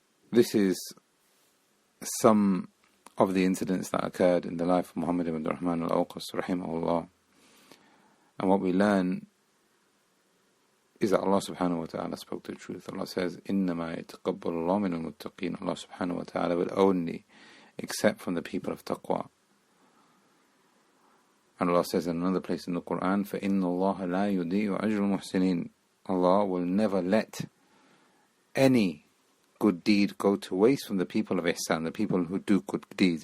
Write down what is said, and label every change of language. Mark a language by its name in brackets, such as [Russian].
[English] This is some of the incidents that occurred in the life of Muhammad ibn Abdur-Rahman al-Awqas, rahimahullah. And what we learn is that Allah subhanahu wa ta'ala spoke the truth. Allah says, [Arabic] إِنَّمَا يَتَقَبَّلُ اللَّهُ مِنَ الْمُتَّقِينَ. [English] Allah subhanahu wa ta'ala will only accept from the people of taqwa. And Allah says in another place in the Quran, [Arabic] فَإِنَّ اللَّهَ لَا يُضِيعُ أَجْرَ الْمُحْسِنِينَ. [English] Allah will never let any good deed go to waste from the people of ihsan, the people who do good deeds.